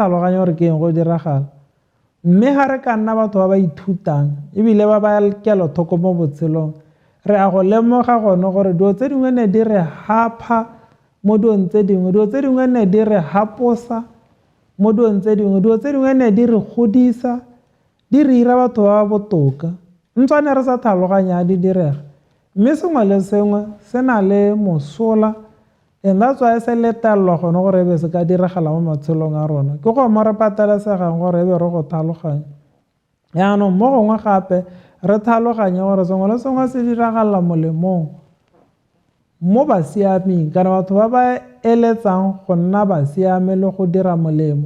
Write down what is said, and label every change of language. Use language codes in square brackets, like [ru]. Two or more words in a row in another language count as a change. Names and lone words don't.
[tn] tlhaloganya gore ke eng go diragala, mme ga re ka nna batho ba ba ithutang ebile ba ba kelothoko mo botshelong re a go lemoga gone gore dilo tse dingwe ne di re hapa mo dilong tse dingwe, dilo tse dingwe ne di re haposa mo dilong tse dingwe, dilo tse dingwe ne di re godisa di re ira batho ba botoka ntswane re sa tlhaloganya di direga. Mme sengwe le sengwe se na le mosola [en] and that's why [tn] se letelelwa gone gore ebe se ka diragala mo matshelong a rona. Ke go mo re patelesegang gore ebe re go tlhaloganya. Yaanong mo gongwe gape re tlhaloganye gore sengwe le sengwe se diragala molemong mo ba siameng kana batho ba ba eletsang go nna ba siame le go dira molemo.